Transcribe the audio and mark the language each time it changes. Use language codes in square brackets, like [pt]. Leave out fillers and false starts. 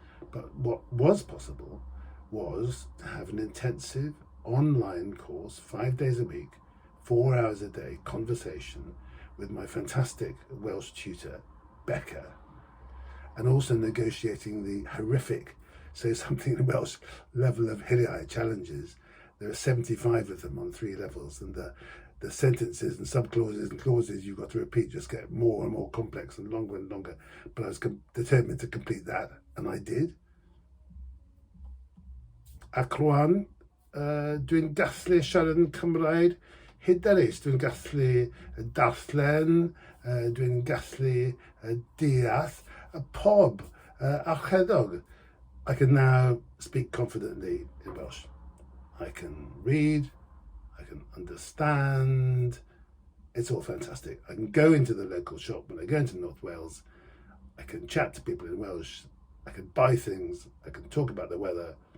[en] But what was possible was to have an intensive online course, 5 days a week, 4 hours a day, conversation with my fantastic Welsh tutor, Becca, and also negotiating the horrific Say Something in Welsh level of hiliae challenges. There are 75 of them on 3 levels, and the sentences and subclauses and clauses you've got to repeat just get more and more complex and longer. But I was determined to complete that, and I did. [cy] Ac rwan, dwi'n gallu siarad yn Cymraeg hyderus, dwi'n gallu darllen, dwi'n gallu deall pob archeddog. [en] I can now speak confidently in Welsh. I can read, I can understand. It's all fantastic. I can go into the local shop when I go into North Wales. I can chat to people in Welsh. I can buy things. I can talk about the weather.